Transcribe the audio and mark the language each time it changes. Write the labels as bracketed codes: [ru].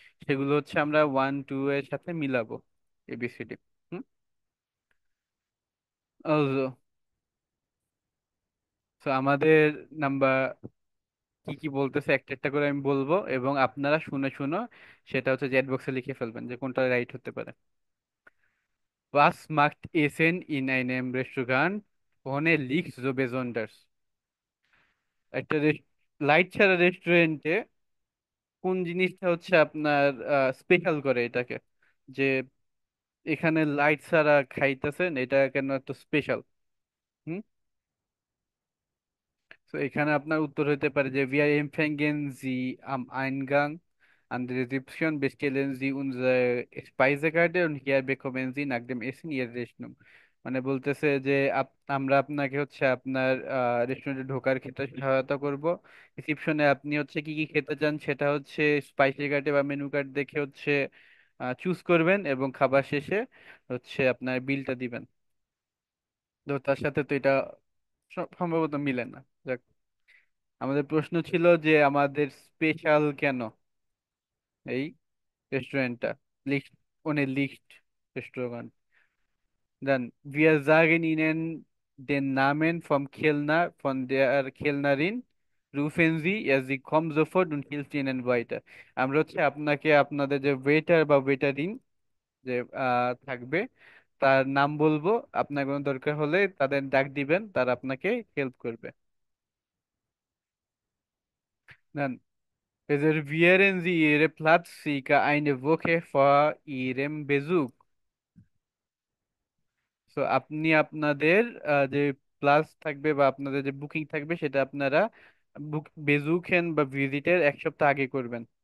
[bn] সেগুলো হচ্ছে আমরা 1 2 এর সাথে মিলাবো, এবিসিডি। হুম। Also, তো আমাদের নাম্বার কি কি বলতেছে একটা একটা করে আমি বলবো, এবং আপনারা শুনে শুনে সেটা হচ্ছে চ্যাট বক্সে লিখে ফেলবেন যে কোনটা রাইট হতে পারে। [de] Was macht Essen in einem Restaurant ohne Licht so besonders? [bn] একটা লাইট ছাড়া রেস্টুরেন্টে কোন জিনিসটা হচ্ছে আপনার স্পেশাল করে এটাকে, যে এখানে লাইট ছাড়া খাইতেছেন, এটা কেন এত স্পেশাল? হুম। তো এখানে আপনার উত্তর হতে পারে যে [de] wir empfangen Sie am Eingang an der Rezeption bestellen Sie unsere Speisekarte und hier bekommen Sie nach dem Essen Ihre Rechnung। [bn] মানে বলতেছে যে আমরা আপনাকে হচ্ছে আপনার রেস্টুরেন্টে ঢোকার ক্ষেত্রে সহায়তা করব। রিসিপশনে আপনি হচ্ছে কি কি খেতে চান সেটা হচ্ছে স্পাইসি কার্ডে বা মেনু কার্ড দেখে হচ্ছে চুজ করবেন, এবং খাবার শেষে হচ্ছে আপনার বিলটা দিবেন। তো তার সাথে তো এটা সম্ভবত মিলে না। যাক, আমাদের প্রশ্ন ছিল যে আমাদের স্পেশাল কেন এই রেস্টুরেন্টটা, list [de] ohne Licht Restaurant. Dann, wir sagen Ihnen den Namen vom Kellner, von der Kellnerin. Rufen Sie, ja, sie kommt sofort und hilft Ihnen weiter. [bn] আমরা হচ্ছে আপনাকে আপনাদের যে ওয়েটার বা ওয়েটারিন যে থাকবে, তার নাম বলবো, আপনার কোনো দরকার হলে তাদের ডাক দিবেন, তারা আপনাকে হেল্প করবে। [de] Dann reservieren Sie Ihre Platz circa eine Woche vor Ihrem Besuch. [bn] তো আপনি আপনাদের যে প্লাস থাকবে বা আপনাদের যে বুকিং থাকবে সেটা আপনারা বেজুকেন বা ভিজিটের এক সপ্তাহ আগে করবেন।